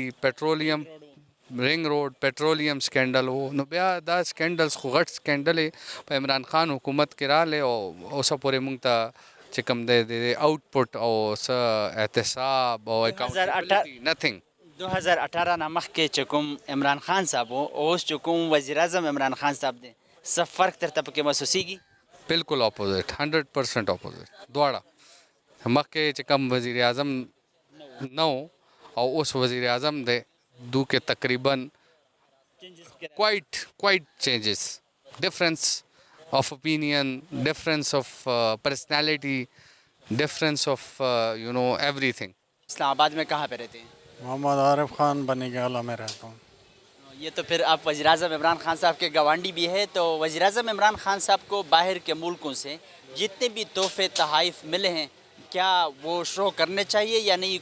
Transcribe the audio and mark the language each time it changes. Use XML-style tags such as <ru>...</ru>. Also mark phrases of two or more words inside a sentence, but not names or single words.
<ps>پیټرولیم رنګ روډ پیټرولیم سکینډل و، نو بیا دا سکینډلز خو غټ سکینډل په عمران خان حکومت کې راغلی او اوسه پورې موږ ته چې کوم دی د آؤټپوټ او څه احتساب او</ps> <en>accountability nothing.</en> <ps>2018 نه مخکې چې کوم عمران خان صاحب و اوس چې کوم وزیر اعظم عمران خان صاحب دی، څه فرق درته پکې محسوسیږي؟ بالکل اپوزٹ، 100% اپوزٹ دواړه. مخکې چې کوم وزیر اعظم نه و او اوس وزیر اعظم دی،</ps> <ur>دو کے تقریباً</ur> <en>quite changes, difference of opinion, difference of personality, difference of everything.</en> <ur>اسلام آباد میں کہاں پہ رہتے ہیں؟ محمد عارف خان بنی گالا میں رہتا ہوں. یہ تو پھر آپ وزیر اعظم عمران خان صاحب کے گوانڈی بھی ہے، تو وزیر اعظم عمران خان صاحب کو باہر کے ملکوں سے جتنے بھی تحفے تحائف ملے ہیں کیا وہ شو کرنے چاہیے یا نہیں؟</ur>